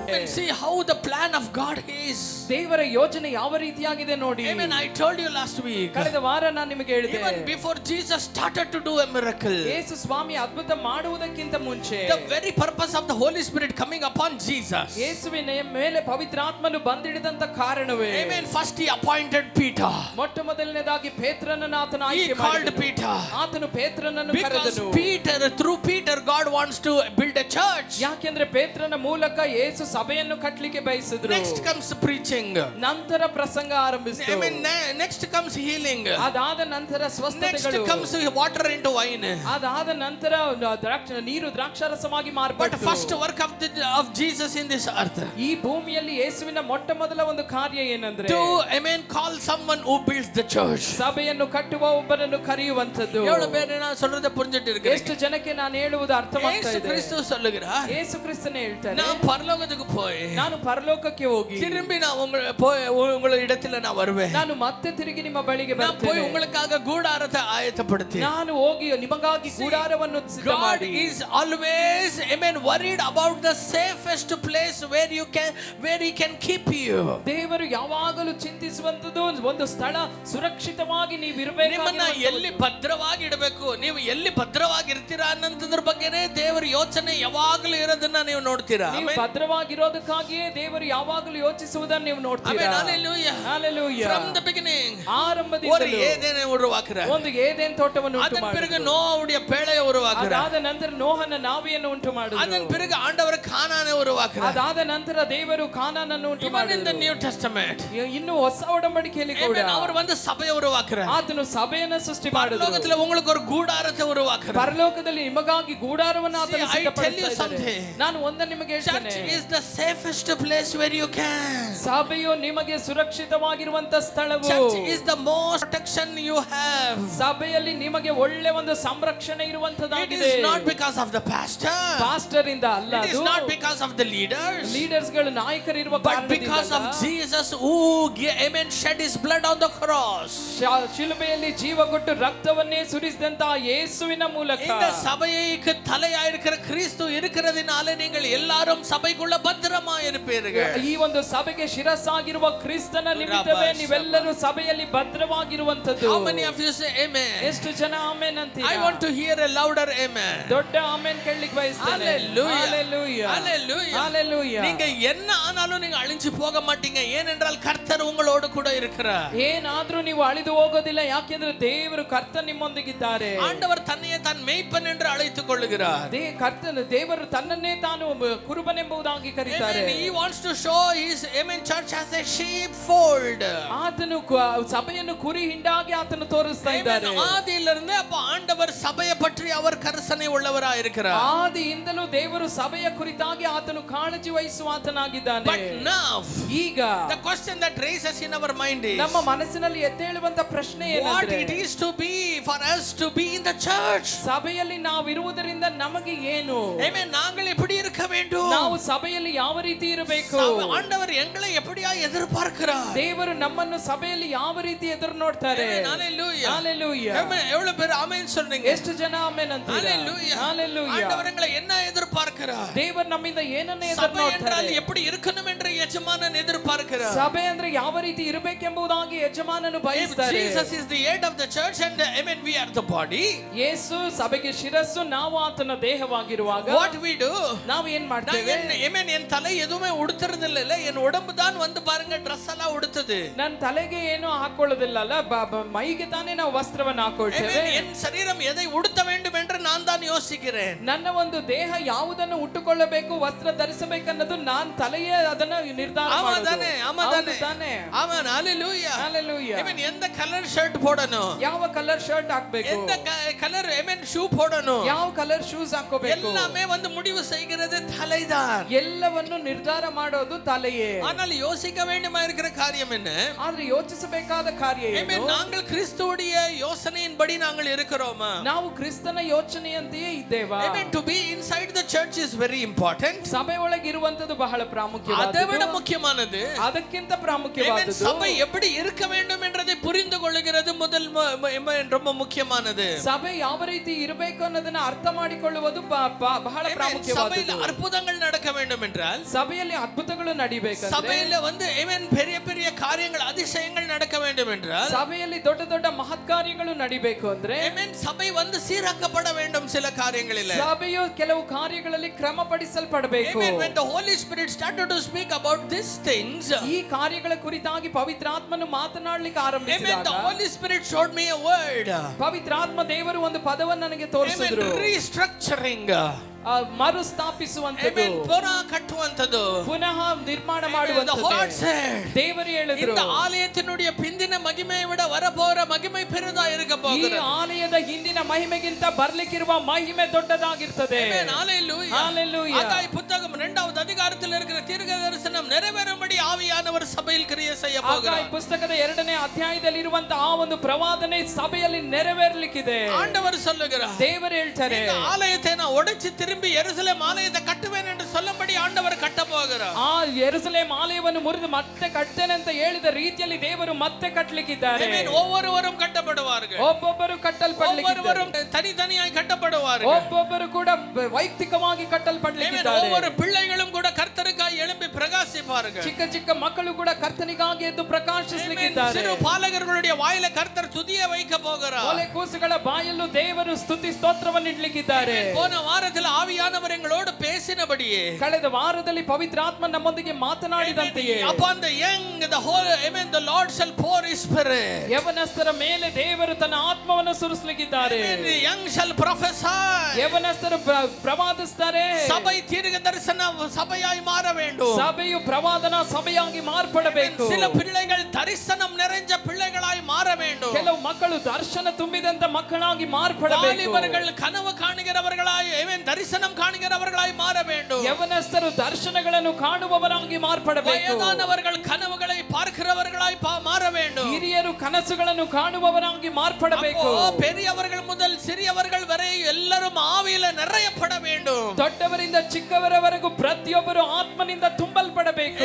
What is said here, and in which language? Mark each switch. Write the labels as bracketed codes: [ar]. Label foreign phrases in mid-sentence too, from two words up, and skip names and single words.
[en] See how the plan of God is. [kn] ದೇವರ ಯೋಜನೆ ಯಾವ ರೀತಿಯಾಗಿದೆ ನೋಡಿ. [en] Amen. I told you last week. [kn] ಕಳೆದ ವಾರ ನಾನು ನಿಮಗೆ ಹೇಳಿದೆ. [en] Even before Jesus started to do a miracle, [kn] ಯೇಸು ಸ್ವಾಮಿ ಅದ್ಭುತ ಮಾಡುವುದಕ್ಕಿಂತ ಮುಂಚೆ, [en] the very purpose of the Holy Spirit coming upon Jesus, [kn] ಯೇಸುವಿನ ಮೇಲೆ ಪವಿತ್ರಾತ್ಮನು ಬಂದಿಡಿದಂತ ಕಾರಣವೇ, [en] amen, first he appointed Peter. [kn] ಮೊಟ್ಟ ಮೊದಲನೇದಾಗಿ ಪೇತ್ರನನ್ನು ಆತನು [en] He [kn] ಆಯ್ಕೆ [en] called [kn] ಮಾಡಿದನು. [en] Peter. [kn] ಆತನು ಪೇತ್ರನನ್ನು [en] Because [kn] ಕರೆದನು. [en] Peter, through Peter, God wants to build a church. [kn] ಯಾಕೆಂದ್ರೆ ಪೇತ್ರನ ಮೂಲಕ ಯೇಸು ಸಭೆಯನ್ನು ಕಟ್ಟಲಿಕ್ಕೆ ಬಯಸಿದ್ರು. [en] Next comes preaching. [kn] ನಂತರ ಪ್ರಸಂಗ ಆರಂಭಿಸಿತು. [en] Amen. Next comes healing. [kn] ಅದಾದ ನಂತರ ಸ್ವಸ್ಥತೆಗಳು. [en] Next comes water into wine. [kn] ಅದಾದ ನಂತರ ನೀರು ದ್ರಾಕ್ಷಾರಸವಾಗಿ [en] But [kn] ಮಾರ್ಪಟ್ಟು. [en] first work of Jesus in this earth, [kn] ಈ ಭೂಮಿಯಲ್ಲಿ ಯೇಸುವಿನ ಮೊಟ್ಟ ಮೊದಲ ಒಂದು ಕಾರ್ಯ ಏನಂದ್ರೆ, [en] to amen call someone who builds the church. [kn] ಸಭೆಯನ್ನು ಕಟ್ಟುವ ಒಬ್ಬರನ್ನು ಕರೆಯುವಂತದ್ದು. [ta] எவ்வளவு பேர் நான் சொல்றத புரிஞ்சிட்டு இருக்கீங்க? [kn] ಎಷ್ಟು ಜನಕ್ಕೆ ನಾನು ಹೇಳುವುದು ಅರ್ಥವಾಗ್ತಾ ಯೇಸು ಇದೆ? [ta] ಕ್ರಿಸ್ತು சொல்லுகிறார், [kn] ಯೇಸು ಕ್ರಿಸ್ತನೇ ಹೇಳ್ತಾನೆ, [ta] நான் பரலோகத்துக்கு போய் [kn] ನಾನು ಪರಲೋಕಕ್ಕೆ ಹೋಗಿ [ta] திரும்பி நான் உங்கள இடத்துல நான் வருவேன். [kn] ನಾನು ಮತ್ತೆ ತಿರುಗಿ ನಿಮ್ಮ ಬಳಿಗೆ [ta] நான் போய் [kn] ಬರ್ತೇನೆ. [ta] உங்களுக்காக கூடாரத்தை ஆயத்தப்படுத்தி. [kn] ನಾನು ಹೋಗಿ ನಿಮಗಾಗಿ ಗುಡಾರವನ್ನು ಸಿದ್ಧ [en] God [kn] ಮಾಡಿ. [en] is always amen worried about the safest place where he can keep you. [kn] ದೇವರು ಯಾವಾಗಲೂ ಚಿಂತಿಸುವಂತದ್ದು ಒಂದು ಸ್ಥಳ ಸುರಕ್ಷಿತವಾಗಿ ನೀವು ಇರಬೇಕು. ನಿಮ್ಮನ್ನ ಎಲ್ಲಿ ಭದ್ರವಾಗಿ ಇಡಬೇಕು, ನೀವು ಎಲ್ಲಿ ಭದ್ರವಾಗಿ ಇರ್ತೀರಾ ಅನ್ನೋದ್ರ ಬಗ್ಗೆನೇ ದೇವರ ಯೋಚನೆ ಯಾವಾಗಲೂ ಇರೋದನ್ನ ನೀವು ನೋಡ್ತೀರಾ. ನೀವು ಭದ್ರವಾಗಿರೋದಕ್ಕಾಗಿಯೇ ದೇವರು ಯಾವಾಗಲೂ ಯೋಚಿಸುವುದನ್ನು ನೀವು ನೋಡ್ತೀರಾ. [en] Hallelujah. Hallelujah. From the beginning, [kn] ಆರಂಭದಿಂದಲೂ [ta] ஒரு ஏதேனை உருவாக்குறார். [kn] ಒಂದು ಏದೆನ್ ತೋಟವನ್ನು ಉಂಟು [ta] அதன் பிறகு [kn] ಮಾಡಿದರು. [ta] நோவாவுடைய பேழையை உருவாக்குறார். [kn] ಅದಾದ ನಂತರ ನೋಹನ ನಾವೆಯನ್ನು ಉಂಟು ಮಾಡಿದರು. [ta] அதன் பிறகு ஆண்டவர் கானானை உருவாக்குறார். [kn] ಅದಾದ ನಂತರ ದೇವರು ಕಾನಾನನ್ನು ಉಂಟು [en] Even in the [kn] ಮಾಡಿದರು. [en] New Testament, [kn] ಇನ್ನು ಹೊಸ ಒಡಂಬಡಿಕೆಯಲ್ಲಿ ಕೂಡ [ta] amen, அவர் வந்து சபையை உருவாக்குறார். [kn] ಆತನು ಸಭೆಯನ್ನು ಸೃಷ್ಟಿ ಮಾಡಿದರು. [ta] பரலோகத்துல உங்களுக்கு ஒரு கூடாரத்தை உருவாக்குறார். [kn] ಪರಲೋಕದಲ್ಲಿ ನಿಮಗಾಗಿ ಗುಡಾರವನ್ನು ಆತನು [en] See, I tell you [kn] ಸಿದ್ಧಪಡಿಸಿದ್ದಾನೆ. [en] something. [kn] ನಾನು ಒಂದನ್ನು ನಿಮಗೆ ಹೇಳ್ತೇನೆ. [en] Church is the safest place where you can. [kn] ಸಭೆಯು ನಿಮಗೆ ಸುರಕ್ಷಿತವಾಗಿರುವಂತ ಸ್ಥಳವು. [en] Church is the most protection you have. [kn] ಸಭೆಯಲ್ಲಿ ನಿಮಗೆ ಒಳ್ಳೆ ಒಂದು ಸಂರಕ್ಷಣೆ [en] It [kn] ಇರುವಂತದಾಗಿದೆ. [en] is not because of the pastor. [kn] ಪಾಸ್ಟರ್ ಇಂದ ಅಲ್ಲ, [en] It is [kn] ಅದು [en] not because of the leaders. [kn] ಲೀಡರ್ಸ್ ಗಳು ನಾಯಕರಿರುವ [en] But because of Jesus who amen shed his blood on the cross. [kn] ಶಿಲುಬೆಯಲ್ಲಿ ಜೀವ ಕೊಟ್ಟು ರಕ್ತವನ್ನೇ ಸುರಿಸಿದಂತಹ ಯೇಸುವಿನ ಮೂಲಕ [ta] இந்த சபைக்கு தலையா இருக்கிற கிறிஸ்து இருக்கிறதுனால நீங்கள் எல்லாரும் சபைக்குள்ள பத்திரமா இருப்பீர்கள். [kn] ಈ ಒಂದು ಸಭೆಗೆ ಶಿರಸ್ಸಾಗಿರುವ ಕ್ರಿಸ್ತನ ನಿಮಿತ್ತವೇ ನೀವೆಲ್ಲರೂ ಸಭೆಯಲ್ಲಿ ಭದ್ರವಾಗಿರುವಂತದ್ದು. [en] How many of you say amen? [kn] ಎಷ್ಟು ಜನ ಆಮೆನ್ ಅಂತೀರಾ? [en] I want to hear a louder amen. [kn] ದೊಡ್ಡ ಆಮೆನ್ ಕೇಳಲಿಕ್ಕೆ ಬಯಸ್ತೇನೆ. [en] Hallelujah. Hallelujah. Hallelujah. Hallelujah. [ta] நீங்க என்ன ஆனாலும் நீங்க அழிஞ்சு போக மாட்டீங்க. ஏனென்றால் கர்த்தர் உங்களோடு கூட இருக்கிறார். [kn] ಏನಾದ್ರೂ ನೀವು ಅಳಿದು ಹೋಗೋದಿಲ್ಲ, ಯಾಕೆಂದ್ರೆ ದೇವರು ಕರ್ತ ನಿಮ್ಮೊಂದಿಗಿದ್ದಾರೆ. [ta] ஆண்டவர் தன்னையே தான் மேய்ப்பன் என்று அழைத்துக் கொள்கிறார். [kn] ದೇವರು ತನ್ನನ್ನೇ ತಾನು ಕುರುಬನೆಂಬುದಾಗಿ ಕರೀತಾರೆ. [en] He wants to show his amen church as a sheepfold. [kn] ಆತನು ಸಭೆಯನ್ನು ಕುರಿ ಹಿಂಡಾಗಿ ಆತನು ತೋರಿಸ್ತಾ ಇದ್ದಾರೆ. [ta] ஆதியிலிருந்து அப்ப ஆண்டவர் சபையை பற்றி அவர் கரிசனை உள்ளவராய் இருக்கிறார். [kn] ಆದಿಯಿಂದಲೂ ದೇವರು ಸಭೆಯ ಕುರಿತಾಗಿ ಆತನು ಕಾಳಜಿ ವಹಿಸುವ ಆತನಾಗಿದ್ದಾನೆ. [en] But now [kn] ಈಗ [en] the question that raises in our mind is, [kn] ನಮ್ಮ ಮನಸ್ಸಿನಲ್ಲಿ ಎದ್ದೇಳುವಂತ ಪ್ರಶ್ನೆ [en] what [kn] ಏನಂದ್ರೆ, [en] it is to be for us to be in the church. [kn] ಸಭೆಯಲ್ಲಿ ನಾವು ಇರುವುದರಿಂದ ನಮಗೆ ಏನು? [ta] Amen. நாங்கள் எப்படி இருக்க வேண்டும்? [kn] ನಾವು ಸಭೆಯಲ್ಲಿ ಯಾವ ರೀತಿ ಇರಬೇಕು? [ta] ஆண்டவர் எங்களை எப்படியா எதிர்பார்க்கிறார்? [kn] ದೇವರು ನಮ್ಮನ್ನು ಸಭೆಯಲ್ಲಿ ಯಾವ ರೀತಿ ಎದುರು ನೋಡ್ತಾರೆ? [en] Hallelujah. Hallelujah. [ta] Amen. எவ்வளவு பேர் ஆமென் சொல்றீங்க? [kn] ಎಷ್ಟು ಜನ ಆಮೆನ್ ಅಂತೀರಾ? [en] Hallelujah. Hallelujah. [ta] ஆண்டவர் எங்களை என்ன எதிர்பார்க்கிறார்? [kn] ದೇವರು ನಮ್ಮಿಂದ ಏನನ್ನ ಎದುರು [ta] சபை என்றால் [kn] ನೋಡ್ತಾರೆ? [ta] எப்படி இருக்கணும் என்று யஜமானன் எதிர்பார்க்கிறார். [kn] ಸಭೆ ಅಂದ್ರೆ ಯಾವ ರೀತಿ ಇರಬೇಕೆಂಬುದಾಗಿ ಯಜಮಾನನು ಬಯಸ್ತಾರೆ. [en] Jesus is the head of the church and amen we are the body. [kn] ಯೇಸು ಸಭೆಗೆ ಶಿರಸ್ಸು, ನಾವು ಆತನ ದೇಹವಾಗಿರುವಾಗ [en] What we do? [kn] ನಾವು ಏನ್ ಮಾಡ್ತೇವೆ? [ta] amen என் தலை எதுவுமே உடுத்துறதில்ல, என் உடம்பு தான் வந்து பாருங்க Dress எல்லாம் உடுத்துது. [kn] ನನ್ನ ತಲೆಗೆ ಏನು ಹಾಕೊಳ್ಳೋದಿಲ್ಲ ಅಲ್ಲ, ಮೈಗೆ ತಾನೇ ನಾವು ವಸ್ತ್ರವನ್ನು ಹಾಕೊಳ್ತೇವೆ. [ta] என் சரீரம் எதை உடுத்த வேண்டும் என்று நான் தான் யோசிக்கிறேன். [kn] ನನ್ನ ಒಂದು ದೇಹ ಯಾವುದನ್ನು ಉಟ್ಟುಕೊಳ್ಳಬೇಕು, ವಸ್ತ್ರ ಧರಿಸಬೇಕನ್ನೋದು ನಾನು ತಲೆಯೇ ಅದನ್ನ ನಿರ್ಧಾರ [ta] ஆமாதானே? [kn] ತಾನೆ. [ta] ஆமென். ஹalleluya. [en] Hallelujah. [ta] amen எந்த [en] colour shirt [ta] போடணும், [kn] ಯಾವ [en] colour shirt [kn] ಹಾಕಬೇಕು, [ta] எந்த கலர் amen ஷூ போடணும், [kn] ಯಾವ [en] colour shoes [kn] ಹಾಕೋಬೇಕು, [ta] எல்லாமே வந்து முடிவு செய்கிறது தலைதான். [kn] ಎಲ್ಲವನ್ನು ನಿರ್ಧಾರ ಮಾಡೋದು ತಲೆಯೇ. [ta] ஆனால் யோசிக்க வேண்டுமா இருக்கிற காரியம் என்ன? [kn] ಆದ್ರೆ ಯೋಚಿಸಬೇಕಾದ ಕಾರ್ಯ ಏನು? [ta] amen நாங்கள் கிறிஸ்துவுடைய யோசனையின்படி நாங்கள் இருக்கிறோமா? [kn] ನಾವು ಕ್ರಿಸ್ತನ ಯೋಚನೆಯಂತೆಯೇ ಇದ್ದೇವಾ? [en] amen to be inside the church is very important. [kn] ಸಭೆ ಒಳಗೆ ಇರುವಂತದ್ದು ಬಹಳ ಪ್ರಾಮುಖ್ಯವಾದದ್ದು. [ta] அதை விட முக்கியமானது, [kn] ಅದಕ್ಕಿಂತ ಪ್ರಾಮುಖ್ಯವಾದದ್ದು [ta] சபை எப்படி இருக்க வேண்டும் என்றதை புரிந்து கொள்ளுகிறது முதல் ரொம்ப முக்கியமானது. [kn] ಸಭೆ ಯಾವ ರೀತಿ ಇರಬೇಕು ಅನ್ನೋದನ್ನ ಅರ್ಥ ಮಾಡಿಕೊಳ್ಳುವುದು ಬಹಳ ಪ್ರಾಮುಖ್ಯವಾದದ್ದು. [ta] அற்புதங்கள் நடக்க வேண்டும் என்றால் [kn] ಸಭೆಯಲ್ಲಿ ಅದ್ಭುತಗಳು ನಡಿಬೇಕು. [ta] சபையில பெரிய பெரிய காரியங்கள் அதிசயங்கள் நடக்க வேண்டும் என்றால் [kn] ಸಭೆಯಲ್ಲಿ ದೊಡ್ಡ ದೊಡ್ಡ ಮಹತ್ ಕಾರ್ಯಗಳು ನಡಿಬೇಕು ಅಂದ್ರೆ [ta] சபை சீராக்கப்பட வேண்டும். சில காரியங்களில் [kn] ಸಭೆಯು ಕೆಲವು ಕಾರ್ಯಗಳಲ್ಲಿ ಕ್ರಮಪಡಿಸಲ್ಪಡಬೇಕು. [en] when the Holy Spirit started to speak about these things, [kn] ಈ ಕಾರ್ಯಗಳ ಕುರಿತಾಗಿ ಪವಿತ್ರಾತ್ಮನು ಮಾತನಾಡಲಿಕ್ಕೆ ಆರಂಭಿಸಿದಾಗ [en] the Holy Spirit showed me a word. [kn] ಪವಿತ್ರಾತ್ಮ ದೇವರು ಒಂದು ಪದವನ್ನು ನನಗೆ ತೋರಿಸಿದ್ರು. [en] restructuring, [kn] ಮರುಸ್ಥಾಪಿಸುವಂತದ್ದು, ಪುನಃ ಕಟ್ಟುವಂತದ್ದು, ಪುನಃ ನಿರ್ಮಾಣ ಮಾಡುವಂತದ್ದು. ದೇವರು ಹೇಳಿದ್ರು, [ta] இந்த ஆலயத்தினுடைய பிந்தின மகிமையை விட வரப்போற மகிமை பெரிதா இருக்க போகிறது. [kn] ಈ ಆಲಯದ ಹಿಂದಿನ ಮಹಿಮೆಗಿಂತ ಬರ್ಲಿಕ್ಕಿರುವ ಮಹಿಮೆ ದೊಡ್ಡದಾಗಿರ್ತದೆ. [ta] ஹalleluya. ஆகாய் புத்தகம் 2வது அதிகாரத்தில் இருக்கிற தீர்க்க தரிசனம் நிறைவேறும்படி ஆவியானவர் சபையில் கிரியை செய்ய போகிறார். [kn] ಆಗಾಯ್ ಪುಸ್ತಕದ 2ನೇ ಅಧ್ಯಾಯದಲ್ಲಿ ಇರುವಂತ ಆ ಒಂದು ಪ್ರವಾದನೆ ಸಭೆಯಲ್ಲಿ ನೆರವೇರಲಿಕ್ಕಿದೆ. [ta] ஆண்டவர் சொல்லுகிறார், [kn] ದೇವರು ಹೇಳ್ತಾರೆ, [ta] இந்த ஆலயத்தை நான் உடைச்சு திரும்பி எருசலேம் ஆலயத்தை கட்டுவேன் என்று சொல்லும்படி ஆண்டவர் கட்ட போகிறார். [kn] ಆ ಯೆರೂಸಲೇಮ್ ಆಲಯವನ್ನು ಮುರಿದು ಮತ್ತೆ ಕಟ್ಟುತ್ತೇನೆ ಅಂತ ಹೇಳಿದ ರೀತಿಯಲ್ಲಿ ದೇವರು ಮತ್ತೆ ಕಟ್ಟಲಿಕ್ಕಿದ್ದಾರೆ. [ta] ஒவ்வொருவரும் கட்டப்படுவார்கள். [kn] ಒಬ್ಬೊಬ್ಬರು ಕಟ್ಟಲ್ಪಡಲಿಕ್ಕಿದ್ದಾರೆ. [ta] ஒவ்வொருவரும் தனித்தனியாய் கட்டப்படுவார்கள். [kn] ಒಬ್ಬೊಬ್ಬರು ಕೂಡ ವೈಯಕ್ತಿಕವಾಗಿ ಕಟ್ಟಲ್ಪಡಲಿಕ್ಕಿದ್ದಾರೆ. [ta] ஒவ்வொரு பிள்ளைகளும் கூட கர்த்தருக்காய் எழும்பி பிரகாசிப்பார்கள். [kn] ಚಿಕ್ಕ ಚಿಕ್ಕ ಮಕ್ಕಳು ಕೂಡ ಕರ್ತನಿಗಾಗಿ ಎದ್ದು ಪ್ರಕಾಶಿಸಲಿಕ್ಕಿದ್ದಾರೆ. [ta] சிறு பாலகர்களுடைய வாயில கர்த்தர் துதியை வைக்க போகிறார். [kn] ಒಲೆ ಕೂಸುಗಳ ಬಾಯಲ್ಲೂ ದೇವರು ಸ್ತುತಿ ಸ್ತೋತ್ರವನ್ನು ಇಡಲಿಕ್ಕಿದ್ದಾರೆ. [ta] போன வாரத்தில் ஆவியானவர் எங்களோடு பேசினபடியே, [kn] ಕಳೆದ ವಾರದಲ್ಲಿ ಪವಿತ್ರಾತ್ಮ ನಮ್ಮೊಂದಿಗೆ ಮಾತನಾಡಿದಂತೆಯೇ, [en] upon the young the whole the Lord shall pour his spirit. [kn] ಯವನಸ್ಥರ ಮೇಲೆ ದೇವರು ತನ್ನ ಆತ್ಮವನ್ನು ಸುರಿಸಲಿಕ್ಕಿದ್ದಾರೆ. [en] The young shall prophesy. [kn] ಯವನಸ್ಥರು ಪ್ರವಾದಿಸುತ್ತಾರೆ. [ta] சபை தீர்க்க தரிசன சபையாய் மாற வேண்டும். [kn] ಸಭೆಯು ಪ್ರವಾದನ ಸಭೆಯಾಗಿ ಮಾರ್ಪಡಬೇಕು. [ta] சில பிள்ளைகள் தரிசனம் நிறைஞ்ச பிள்ளைகளாய் மாற வேண்டும். [kn] ಕೆಲವು ಮಕ್ಕಳು ದರ್ಶನ ತುಂಬಿದಂತ ಮಕ್ಕಳಾಗಿ ಮಾರ್ಪಡಬೇಕು. [ta] வாலிபர்கள் கனவு காணுகிறவர்களாய் தரிசனம் காணுகிறவர்களாய் மாற வேண்டும். [kn] ಯವನಸ್ಥರು ದರ್ಶನಗಳನ್ನು ಕಾಣುವವರಾಗಿ ಮಾರ್ಪಡಬೇಕು. [ta] வயதானவர்கள் கனவுகளை பார்க்கிறவர்களாய் மாற வேண்டும். [kn] ಹಿರಿಯರು ಕನಸುಗಳನ್ನು ಕಾಣುವವರಾಗಿ ಮಾರ್ಪಡಬೇಕು. [ta] பெரியவர்கள் முதல் சிறியவர்கள் வரை எல்லாரும் ஆவியில நிறையப்பட வேண்டும். [kn] ದೊಡ್ಡವರಿಂದ ಚಿಕ್ಕವರವರೆಗೂ ಪ್ರತಿಯೊಬ್ಬರು ಆತ್ಮನಿಂದ ತುಂಬಲ್ಪಡಬೇಕು.